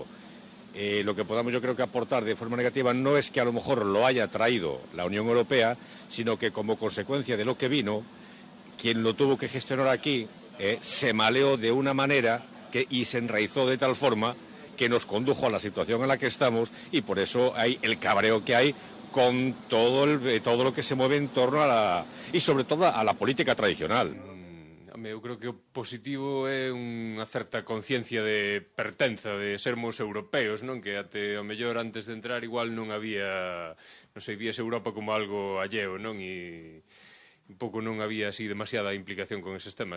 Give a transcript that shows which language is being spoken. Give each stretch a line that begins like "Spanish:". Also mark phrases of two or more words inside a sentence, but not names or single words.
Spanish: Lo que podamos yo creo que aportar de forma negativa no es que a lo mejor lo haya traído la Unión Europea, sino que como consecuencia de lo que vino, quien lo tuvo que gestionar aquí se maleó de una manera y se enraizó de tal forma que nos condujo a la situación en la que estamos, y por eso hay el cabreo que hay con todo lo que se mueve en torno y sobre todo a la política tradicional.
Galician: Eu creo que o positivo é unha certa conciencia de pertenza, de sermos europeos, non? Que até o mellor antes de entrar igual non había, non sei, víase Europa como algo alleo, non? E un pouco non había así demasiada implicación con eses temas.